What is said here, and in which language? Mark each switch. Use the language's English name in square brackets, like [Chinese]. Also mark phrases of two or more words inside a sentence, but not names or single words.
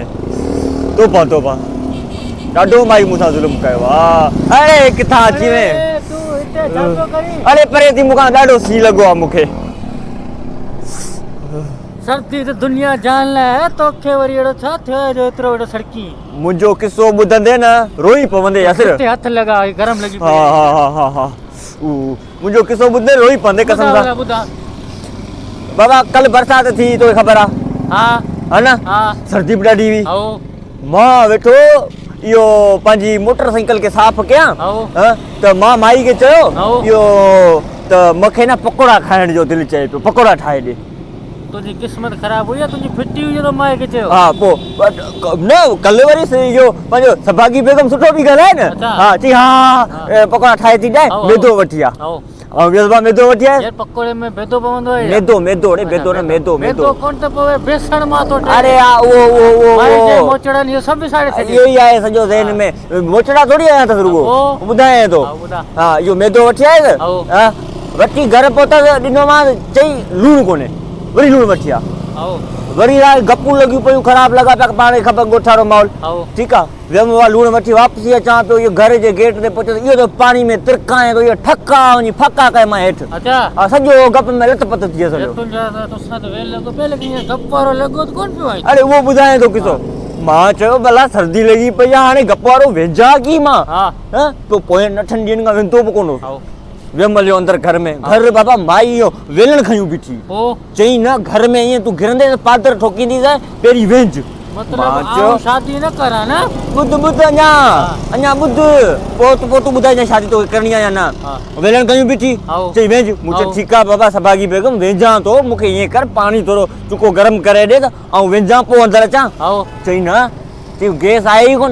[Sindhi] तोपा तोपा ॾाढो माई मूंसां ज़ुल्म कयो आहे। अड़े किथां अची वएं? अड़े परे थी मूंखां, ॾाढो सी लॻो आहे मूंखे। सर्दी त दुनिया जान लाइ तोखे वरी अहिड़ो छा थियो जो एतिरो वॾो सड़की? मुंहिंजो किसो ॿुधंदे न रोई पवंदे यासिर। हथ लगा गरम लगी। हा हा हा हा हा मुंहिंजो किसो ॿुधंदे रोई पवंदे कसम सां। बाबा कल बरसात थी तोखे ख़बर आहे? हा है ना? सर्दी बि ॾाढी हुई। मां वेठो इहो पंहिंजी मोटरसाइकिल खे साफ़ कयां त मां माई खे चयो इहो त मूंखे न पकोड़ा खाइण जो दिलि चए पियो, पकोड़ा ठाहे ॾे। तुझी किस्मत ख़राब हुई, तुझी फिटी हुई जो माई खे चयो। हाँ पोइ न कल वरी इहो पंहिंजो सभागी बेगम सुठो बि ॻाल्हाए न। हाँ चई हाँ पकोड़ा ठाहे थी ॾे, मैदो वठी आ। ऐं वियसबा मैदो वठी आया। यार पकोड़े में मैदो पवंदो है? मैदो मैदो रे मैदो न मैदो मैदो कोन त पवे बेसण मां तो। अरे वो माई जे मोचड़न इहो सभु साड़े छॾे। इहो ई आहे सॼो ज़हन में। मोचड़ा थोड़ी आया अथसि रुगो, ॿुधाए थो। हाँ इहो मैदो वठी आयसि। हाँ वठी घर पहुतसि, ॾिनो मां, चई लूणु कोन्हे, वरी लूणु वठी आ। वरी गप्पू लॻियूं पियूं, ख़राब लॻा पिया, पाण ख़बर ॻोठारो माहौल। ठीकु आहे, वियमि लूणु वठी वापसी अचां पियो, इहो घर जे गेट ते पहुचसि, इहो त पाणी में तिरकाए थो, इहो ठका वञी फका कए मां हेठि। सॼो गप में लत पत थी वियो। अरे उहो ॿुधाए थो किसो। मां चयो भला सर्दी लॻी पई आहे, हाणे गप वारो वेझा की मां पोइ 8 ॾींहंनि खां वेंदो बि कोन हो। वियमि अंदर घर में, घर बाबा माई इहो वेलण खयूं बीठी। चई न घर में ईअं तूं घिरंदे त पादर ठोकींदी पहिरीं वेंझ। मतलब शादी न करा ना? ॿुध अञा ॿुध, पोइ तूं ॿुधाए शादी तो करणी आहे या न। वेलण कयूं बीठी, चई वेंझ। मूं चयो ठीकु आहे बाबा सभागी बेगम वेंझां थो, मूंखे ईअं कर पाणी थोरो चुको गरम करे ॾे त ऐं वेंझां पोइ अंदरि अचां। चई न, चई गैस आई कोन।